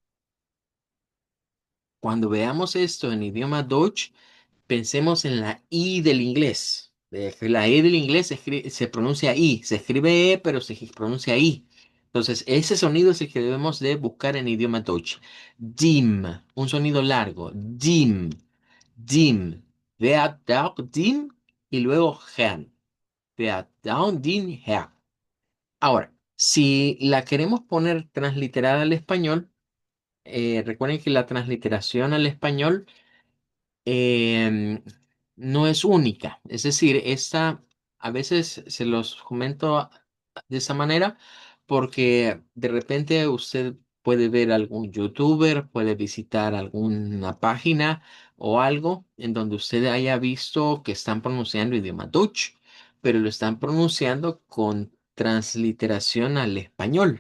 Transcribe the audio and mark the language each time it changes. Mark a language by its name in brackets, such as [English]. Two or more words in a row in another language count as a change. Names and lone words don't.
[Spanish] Cuando veamos esto en idioma Deutsch, pensemos en la I del inglés. La E del inglés se pronuncia I, se escribe E, pero se pronuncia I. Entonces, ese sonido es el que debemos de buscar en idioma Deutsch. Dim, un sonido largo. [German] Dim, dim. Wer darf dim [Spanish] y luego [German] Herrn. Wer darf den Herrn. [Spanish] Ahora, si la queremos poner transliterada al español, recuerden que la transliteración al español em, no es única. Es decir, esta a veces se los comento de esa manera porque de repente usted puede ver algún youtuber, puede visitar alguna página o algo en donde usted haya visto que están pronunciando idioma Dutch, pero lo están pronunciando con transliteración al español.